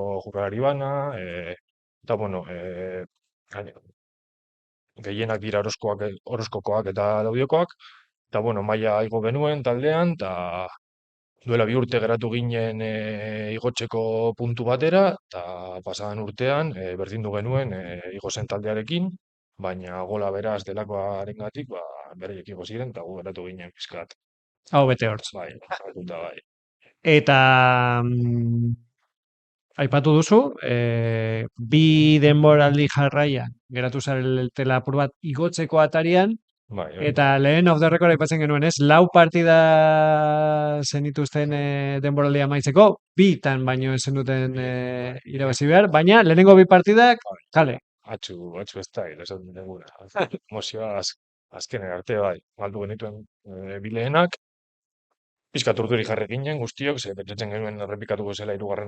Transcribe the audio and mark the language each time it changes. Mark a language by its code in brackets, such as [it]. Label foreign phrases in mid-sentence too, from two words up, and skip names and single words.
[eu] jokalari bana, eta, gaine- gehienak dira Orozkokoak eta Laudiokoak, eta, maila igo genuen taldean, eta duela 2 urte geratu ginen igotzeko puntu batera, eta pasadan urtean berdindu genuen igo zen taldearekin, baina gola beraz delakoarengatik, beraiek igo ziren, eta gu geratu ginen pizkat. Hau bete hortz. Bai, salduta bai. Eta aipatu duzu, bi denboraldi jarraian, geratu zaretela apur bat igotzeko atarian, Bai, hori da. eta lehen [en] off the record [eu] aipatzen genuen, ez? Lau partida zenituzten denboraldia amaitzeko, bitan baino ez zenuten irabazi behar, baina lehenengo bi partidak, Bai, kale. atxu ez da, esan duguna. Emozioa azkenen arte, bai. Galdu genituen bilehenak, pizkat urduri jarri ginen guztiok, ze pentsatzen genuen errepikatuko zela 3.